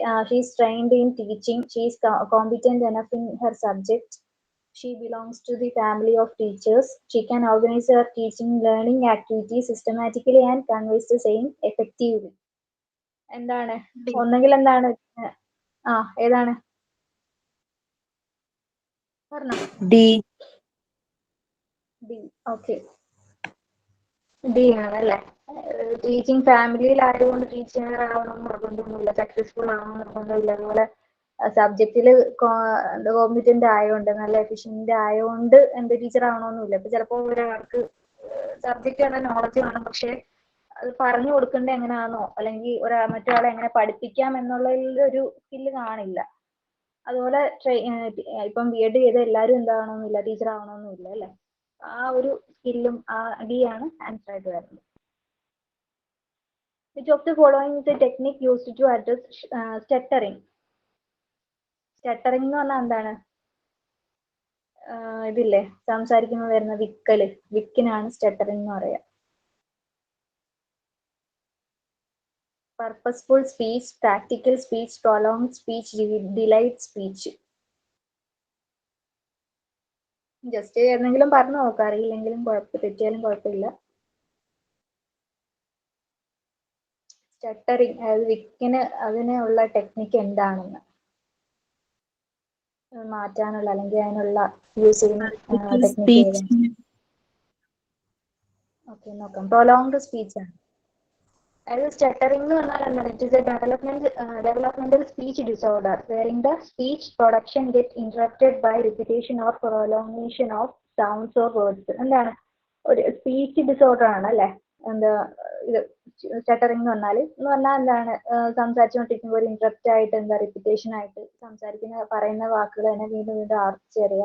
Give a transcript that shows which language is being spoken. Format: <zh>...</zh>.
<en>She's trained in teaching. She's competent enough in her subject. She belongs to the family of teachers. She can organize her teaching learning activities systematically and conveys the same effectively.</en> <ml>എന്താണ് ഒന്നെങ്കിൽ എന്താണ് ഏതാണ് പറഞ്ഞോ. D. Okay, D ആണല്ലേ. Teaching ഫാമിലിയിലായതുകൊണ്ട് teacher ആവണം നിർബന്ധമൊന്നുമില്ല, successful ആവണം നിർബന്ധമില്ല. അതുപോലെ സബ്ജക്റ്റിൽ കോമ്പിറ്റന്റ് ആയതുകൊണ്ട് നല്ല എഫിഷ്യന്റ് ആയതുകൊണ്ട് എന്ത് ടീച്ചർ ആവണമെന്നില്ല. ഇപ്പൊ ചിലപ്പോൾ ഒരാൾക്ക് സബ്ജക്റ്റ് ആണ് നോളജ് വേണം, പക്ഷെ അത് പറഞ്ഞു കൊടുക്കേണ്ടത് എങ്ങനെയാണോ അല്ലെങ്കിൽ മറ്റൊരാളെ എങ്ങനെ പഠിപ്പിക്കാം എന്നുള്ളതിൽ ഒരു സ്കില്ല് കാണില്ല. അതുപോലെ ഇപ്പം ബി.എഡ് ചെയ്ത എല്ലാവരും എന്താവണമെന്നില്ല, ടീച്ചർ ആവണമെന്നില്ല അല്ലെ. ആ ഒരു സ്കില്ലും ഡി ആണ് ആൻസർ ആയിട്ട് വരുന്നത്.</ml> <en>Which of the following is a technique used to address stuttering?</en> <ml>Stuttering എന്ന് പറഞ്ഞാൽ എന്താണ്? ഇതില്ലേ സംസാരിക്കുമ്പോൾ വരുന്ന വിക്കിനാണ് സ്റ്റട്ടറിംഗ് എന്ന് പറയാ.</ml> <en>Purposeful speech, practical speech, prolonged speech, delight speech.</en> <ml>Just എന്തെങ്കിലും പറഞ്ഞു നോക്കാം, അറിയില്ലെങ്കിലും തെറ്റിയാലും കുഴപ്പമില്ല. സ്റ്റട്ടറിംഗ് അതായത് വിക്കിന് അതിനുള്ള ടെക്നിക്ക് എന്താണെന്ന് മാറ്റാനുള്ള അല്ലെങ്കിൽ അതിനുള്ള യൂസ് ചെയ്യുന്ന ടെക്നിക്ക്. ഓക്കെ, നോക്കാം. പ്രൊലോങ്ഡ് സ്പീച്ച് ആണ്. അതായത് സ്റ്റട്ടറിംഗ് എന്ന് പറഞ്ഞാൽ എന്താണ്?</ml> <en>It is a developmental speech disorder wherein the speech production gets interrupted by repetition or prolongation of sounds or words.</en> <ml>എന്താണ്? ഒരു സ്പീച്ച് ഡിസോർഡർ ആണ് അല്ലെ എന്താ ഇത് സ്റ്റട്ടറിംഗ് എന്ന് പറഞ്ഞാൽ എന്താണ്? സംസാരിച്ചുകൊണ്ടിരിക്കുമ്പോൾ ഒരു ഇന്ററപ്റ്റ് ആയിട്ട് റിപ്പിറ്റേഷൻ ആയിട്ട് പറയുന്ന വാക്കുകൾ തന്നെ വീണ്ടും വീണ്ടും ആവർത്തിച്ച് വരിക.</ml>